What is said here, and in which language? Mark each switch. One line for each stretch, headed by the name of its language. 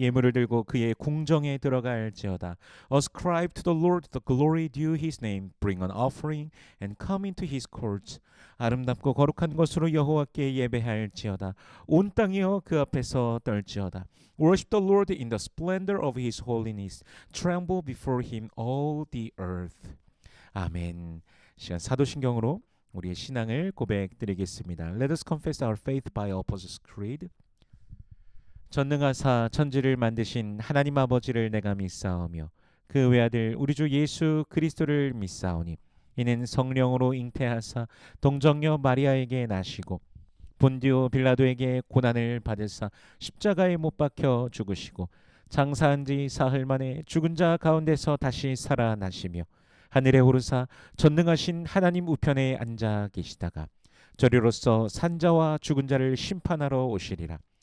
Korean: 예물을 들고 그의 궁정에 들어갈지어다.
English: Ascribe to the Lord the glory due his name. Bring an offering and come into his courts.
Korean: 아름답고 거룩한 것으로 여호와께 예배할지어다. 온 땅이여 그 앞에서 떨지어다.
English: Worship the Lord in the splendor of his holiness. Tremble before him all the earth.
Korean: 아멘. 시간 사도신경으로 우리의 신앙을 고백드리겠습니다.
English: Let us confess our faith by Apostles' Creed.
Korean: 전능하사 천지를 만드신 하나님 아버지를 내가 믿사오며 그 외아들 우리 주 예수 그리스도를 믿사오니 이는 성령으로 잉태하사 동정녀 마리아에게 나시고 본디오 빌라도에게 고난을 받으사 십자가에 못 박혀 죽으시고 장사한 지 사흘 만에 죽은 자 가운데서 다시 살아나시며 하늘에 오르사 전능하신 하나님 우편에 앉아 계시다가 저리로서 산자와 죽은 자를 심판하러 오시리라.